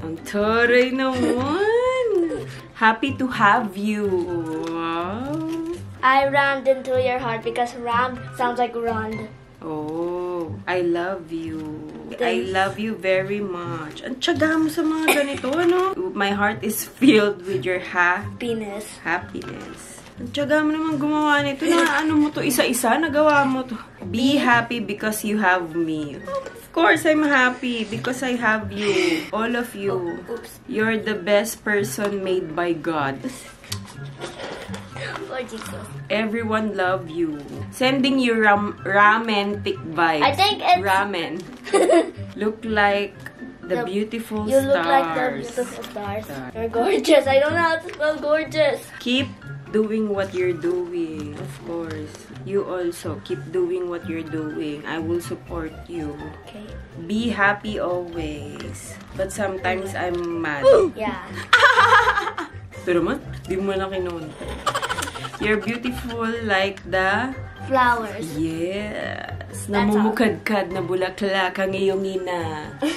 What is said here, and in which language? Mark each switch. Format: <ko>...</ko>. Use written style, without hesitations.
<tl>Ang taray naman.</tl> <en>Happy to have you. Wow. I rammed into your heart because rammed sounds like run. Oh, I love you. Thanks. I love you very much.</en> <tl>Ang tiyaga mo sa mga ganito, ano?</tl> <en>My heart is filled with your happiness.</en> <tl>Ang tiyaga mo naman gumawa nito. Na ano mo to isa-isa? Nagawa mo to.</tl> <en>Be happy because you have me. Of course, I'm happy because I have you. All of you. Oops. You're the best person made by God. Oh, Jesus. Everyone love you. Sending you ramen-tic vibes. I think it's... Ramen. Look like the beautiful You stars. look like the beautiful stars. You're gorgeous. I don't know how to spell gorgeous. Keep doing what you're doing. Of course. You also keep doing what you're doing. I will support you. Okay. Be happy always. But sometimes I'm mad. Yeah.</en> <tl>Pero man, di mo na kinunta.</tl> <en>You're beautiful like the Flowers. yes.</en> <tl>Namumukadkad na bulaklak ang iyong ina.</tl>